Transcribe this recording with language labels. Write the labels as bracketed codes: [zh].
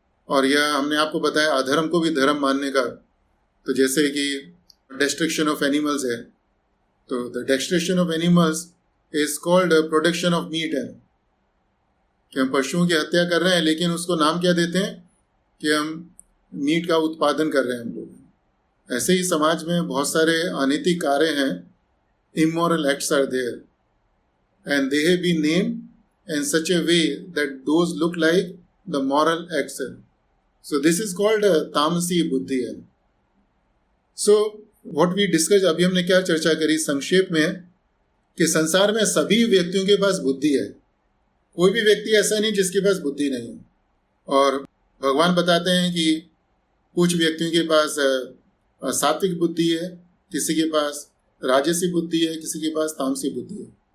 [hi] और यह हमने आपको बताया अधर्म को भी धर्म मानने का। तो जैसे कि [en] destruction of animals [hi] है, तो [en] the destruction of animals is called production of meat [hi] है, कि हम पशुओं की हत्या कर रहे हैं, लेकिन उसको नाम क्या देते हैं कि हम मीट का उत्पादन कर रहे हैं हम लोग। ऐसे ही समाज में बहुत सारे अनैतिक कार्य हैं, [en] Immoral acts are there, and they have been named in such a way that those look like the moral acts. So this is called tamasi buddhi. So what we discussed, [hi] अभी हमने क्या चर्चा करी संक्षेप में, कि संसार में सभी व्यक्तियों के पास बुद्धि है, कोई भी व्यक्ति ऐसा नहीं जिसके पास बुद्धि नहीं है। और भगवान बताते हैं कि कुछ व्यक्तियों के पास सात्विक बुद्धि है, किसी के पास राजसी बुद्धि है, किसी के पास तामसी बुद्धि है।